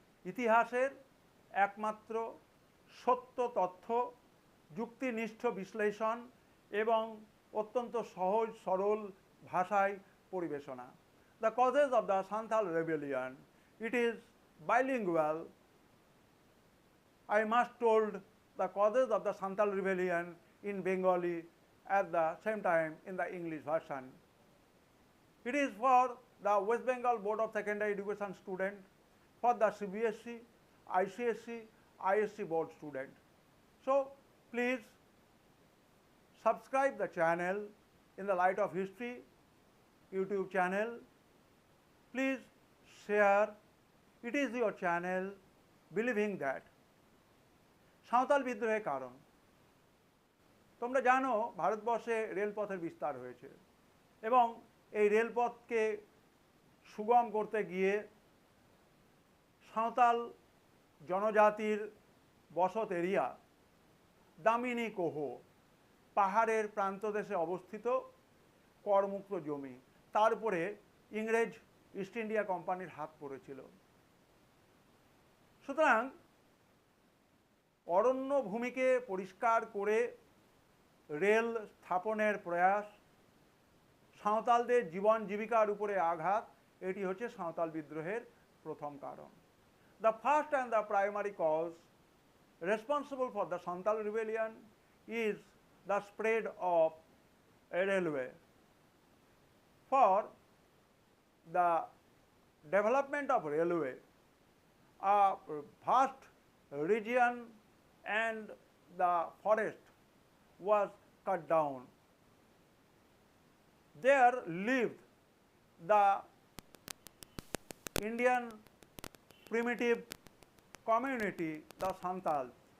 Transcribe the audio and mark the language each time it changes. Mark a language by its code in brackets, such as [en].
[bn] ইতিহাসের একমাত্র সত্য তথ্য, যুক্তিনিষ্ঠ বিশ্লেষণ এবং অত্যন্ত সহজ সরল ভাষায় পরিবেশনা। [en] The causes of the Santhal rebellion, it is bilingual. I must told the causes of the Santhal rebellion in Bengali at the same time in the English version. It is for the West Bengal Board of Secondary Education student, for the CBSE, ICSE, ISC board student. So please subscribe the channel in the Light of History YouTube channel. Please share. It is your channel, believing that. [bn] Santhal বিদ্রোহের কারণ। তোমরা জানো ভারতবর্ষে রেলপথের বিস্তার হয়েছে এবং এই রেলপথকে সুগম করতে গিয়ে সাঁওতাল জনজাতির বসত এরিয়া দামিনী কোহ, পাহাড়ের প্রান্তদেশে অবস্থিত করমুক্ত জমি, তার উপরে ইংরেজ ইস্ট ইন্ডিয়া কোম্পানির হাত পড়েছিল। সুতরাং অরণ্য ভূমিকে পরিষ্কার করে রেল স্থাপনের প্রয়াস, সাঁওতালদের জীবন জীবিকার উপরে আঘাত, এটি হচ্ছে সাঁওতাল বিদ্রোহের প্রথম কারণ। [en] The first and the primary cause responsible for the Santhal rebellion is the spread of a railway. For the development of railway, a vast region and the forest was cut down. There lived the Indian primitive community, the Santals.